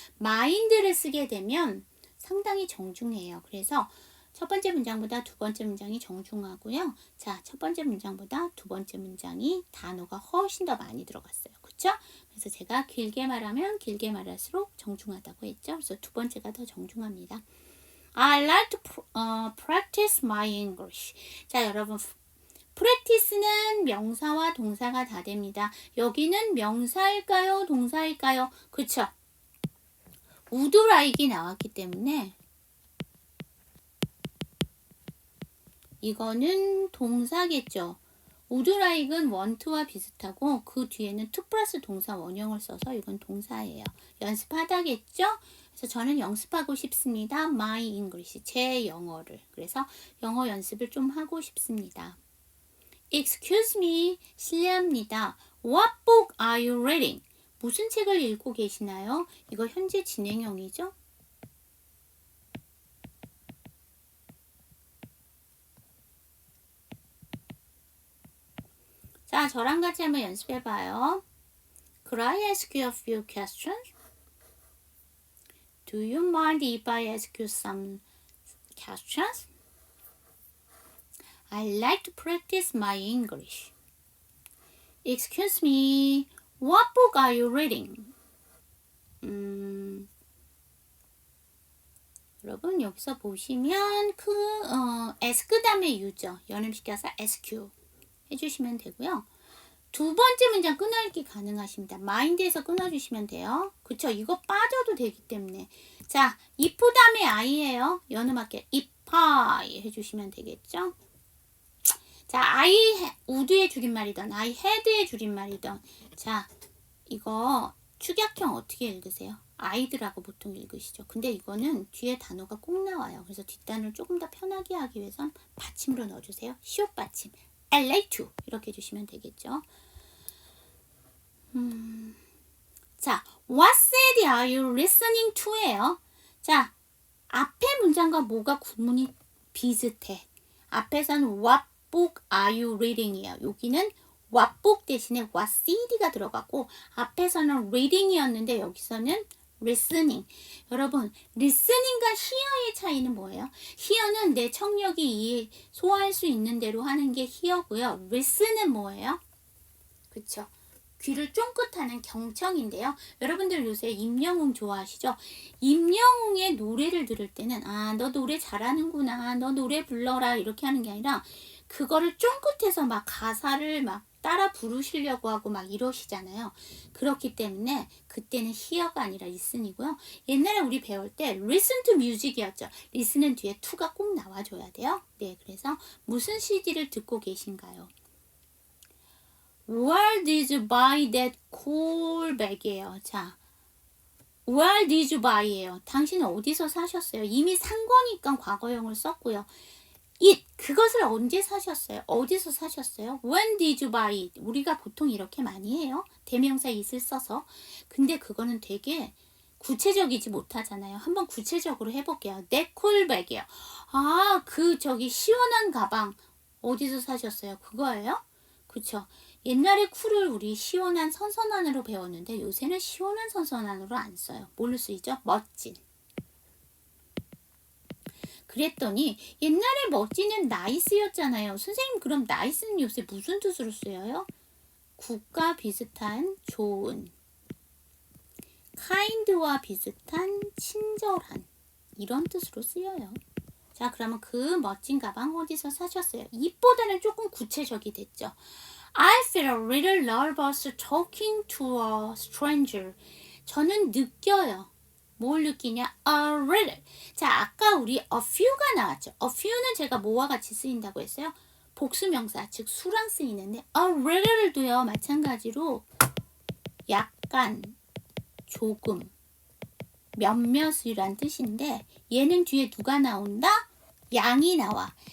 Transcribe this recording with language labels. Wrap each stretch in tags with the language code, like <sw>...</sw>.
<ko>mind를 쓰게 되면 상당히 정중해요. 그래서 첫 번째 문장보다 두 번째 문장이 정중하고요. 자, 첫 번째 문장보다 두 번째 문장이 단어가 훨씬 더 많이 들어갔어요. 그쵸? 그래서 제가 길게 말하면 길게 말할수록 정중하다고 했죠. 그래서 두 번째가 더 정중합니다.</ko> <en>I like to practice my English.</en> <ko>자, 여러분. practice는 명사와 동사가 다 됩니다. 여기는 명사일까요? 동사일까요? 그쵸? would like이 나왔기 때문에 이거는 동사겠죠. would like은 want와 비슷하고 그 뒤에는 to 플러스 동사 원형을 써서 이건 동사예요. 연습하다겠죠? 그래서 저는 연습하고 싶습니다.</ko> <en>My English,</en> <ko>제 영어를. 그래서 영어 연습을 좀 하고 싶습니다.</ko> <en>Excuse me,</en> <ko>실례합니다.</ko> <en>What book are you reading?</en> <ko>무슨 책을 읽고 계시나요? 이거 현재 진행형이죠? 자, 저랑 같이 한번 연습해봐요.</ko> <en>Could I ask you a few questions? Do you mind if I ask you some questions? I like to practice my English. Excuse me, what book are you reading?</en> <ko>여러분 여기서 보시면 ask 다음에 you죠. 연음시켜서</ko> <en>ask you</en> <ko>해주시면 되고요. 두 번째 문장 끊어읽기 가능하십니다. mind에서 끊어주시면 돼요. 그쵸? 이거 빠져도 되기 때문에. 자, if 다음에 I예요. 연음할게요.</ko> <en>if I</en> <ko>해주시면 되겠죠? 자, I would의 줄임말이던 I had의 줄임말이던 자, 이거 축약형 어떻게 읽으세요? I'드라고 보통 읽으시죠. 근데 이거는 뒤에 단어가 꼭 나와요. 그래서 뒷단을 조금 더 편하게 하기 위해선 받침으로 넣어주세요. 시옷 받침.</ko> <en>I like to</en> <ko>이렇게 해주시면 되겠죠.</ko> <en>자, what said are you listening to예요.</en> <ko>자, 앞에 문장과 뭐가 구문이 비슷해. 앞에서는</ko> <en>what book are you reading이에요.</en> <ko>여기는 what book 대신에 what cd가 들어가고 앞에서는 reading이었는데 여기서는 listening. 여러분, listening과 hear의 차이는 뭐예요? hear는 내 청력이 소화할 수 있는 대로 하는 게 hear고요. listen은 뭐예요? 그쵸? 귀를 쫑긋하는 경청인데요. 여러분들 요새 임영웅 좋아하시죠? 임영웅의 노래를 들을 때는 너 노래 잘하는구나. 너 노래 불러라. 이렇게 하는 게 아니라 그거를 쫑긋해서 막 가사를 막 따라 부르시려고 하고 막 이러시잖아요. 그렇기 때문에 그때는 hear가 아니라 listen이고요. 옛날에 우리 배울 때</ko> <en>listen to music</en> <ko>이었죠. listen은 뒤에 to가 꼭 나와줘야 돼요. 네, 그래서 무슨 CD를 듣고 계신가요?</ko> <en>Where did you buy that cool bag이에요. 자, where did you buy예요.</en> <ko>당신은 어디서 사셨어요? 이미 산 거니까 과거형을 썼고요. it, 그것을 언제 사셨어요? 어디서 사셨어요?</ko> <en>When did you buy it?</en> <ko>우리가 보통 이렇게 많이 해요. 대명사 it을 써서. 근데 그거는 되게 구체적이지 못하잖아요. 한번 구체적으로 해볼게요.</ko> <en>That cool bag이에요.</en> <ko>저기 시원한 가방 어디서 사셨어요? 그거예요? 그쵸? 옛날에 쿨을 우리 시원한 선선한으로 배웠는데 요새는 시원한 선선한으로 안 써요. 뭘로 쓰이죠? 멋진. 그랬더니 옛날에 멋지는 나이스였잖아요. 선생님 그럼 나이스는 요새 무슨 뜻으로 쓰여요? 굿과 비슷한 좋은, kind와 비슷한 친절한 이런 뜻으로 쓰여요. 자, 그러면 그 멋진 가방 어디서 사셨어요? 이보다는 조금 구체적이 됐죠.</ko> <en>I feel a little nervous talking to a stranger.</en> <ko>저는 느껴요. 뭘 느끼냐? A little. 자, 아까 우리 a few가 나왔죠. a few는 제가 뭐와 같이 쓰인다고 했어요? 복수명사, 즉 수랑 쓰이는데 a little도요. 마찬가지로 약간, 조금, 몇몇이란 뜻인데 얘는 뒤에 누가 나온다? 양이 나와.</ko>